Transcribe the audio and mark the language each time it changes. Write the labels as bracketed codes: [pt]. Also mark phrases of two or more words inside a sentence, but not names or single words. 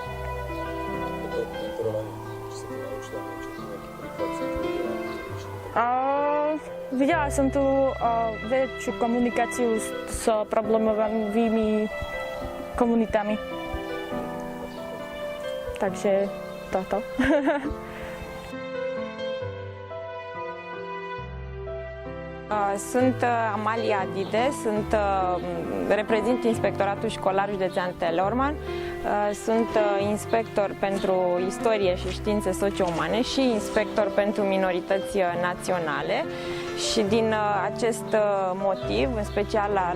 [sk] Toto mentorovanie, či sa to naučila, či to nejaký príklad sa to videla? Videla som tu väčšiu komunikáciu s problémovými komunitami. Takže toto. [ro] Sunt Amalia Dide, reprezint Inspectoratul Școlar Județean Teleorman, sunt inspector pentru istorie și științe socio-umane și inspector pentru minorități naționale și din acest motiv, în special